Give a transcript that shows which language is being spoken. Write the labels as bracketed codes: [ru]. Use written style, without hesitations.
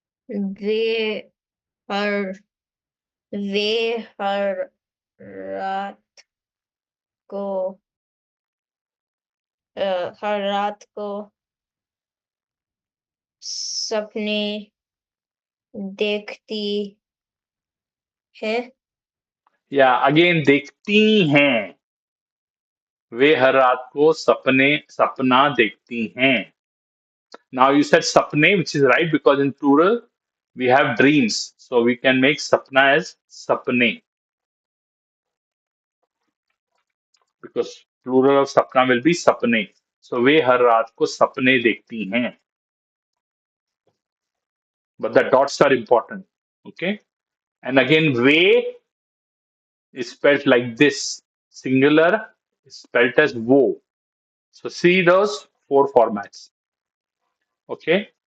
[hi] वे हर वे हर रात को हर रात को सपने देखती है. [en] Yeah, again, [hi] देखती हैं. वे हर रात को सपना देखती हैं. [en] Now you said sapne, which is right because in plural we have dreams. So we can make sapna as sapne because plural of sapna will be sapne. [hi] So वे हर रात को सपने देखती हैं. [en] But the dots are important. Okay. And again, वे is spelled like this. Singular is spelled as wo. So see those four formats. Okay.